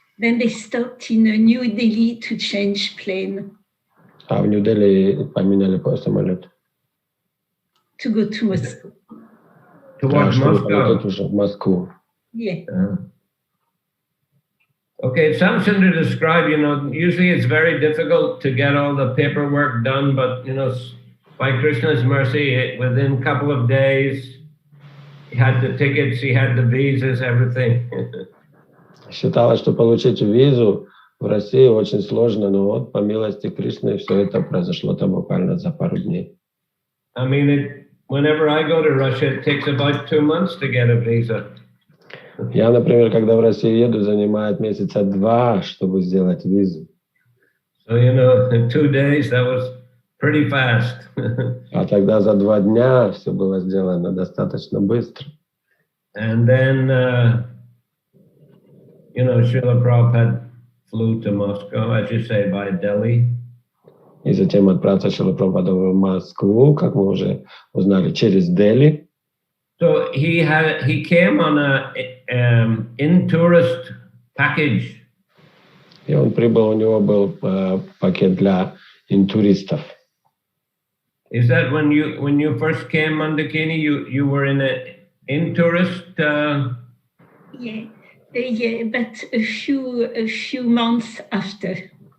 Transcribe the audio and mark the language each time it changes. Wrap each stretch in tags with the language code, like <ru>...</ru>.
<en>Then they stopped in New Delhi to change plane.</en> <ru>А в Нью-Дели поменяли самолет.</ru> <en>To go to Moscow. Towards Moscow.</en> <ru>Полететь уже в Москву.</ru> <en>Yeah. Okay, Samchandra described, usually it's very difficult to get all the paperwork done, but, by Krishna's mercy, within a couple of days, he had the tickets, he had the visas, everything.</en> <ru>Считалось, что получить визу в России очень сложно, но вот по милости Кришны все это произошло там буквально за пару дней.</ru> <en>I mean, whenever I go to Russia, it takes about 2 months to get a visa.</en> <ru>Я, например, когда в Россию еду, занимает месяца 2, чтобы сделать визу.</ru> <en>So, in 2 days, that was pretty fast.</en> <ru>А тогда за 2 дня все было сделано достаточно быстро.</ru> <en>And then, Srila Prabhupada flew to Moscow, as you say, by Delhi.</en> <ru>И затем отправился Шрила Прабхупада в Москву, как мы уже узнали, через Дели.</ru> <en>So he came on a in-tourist package.</en> <ru>И он прибыл, у него был пакет для интуристов.</ru> <en>Is that when you first came, Mandakini, you were in in-tourist? Yeah, but a few months after.</en>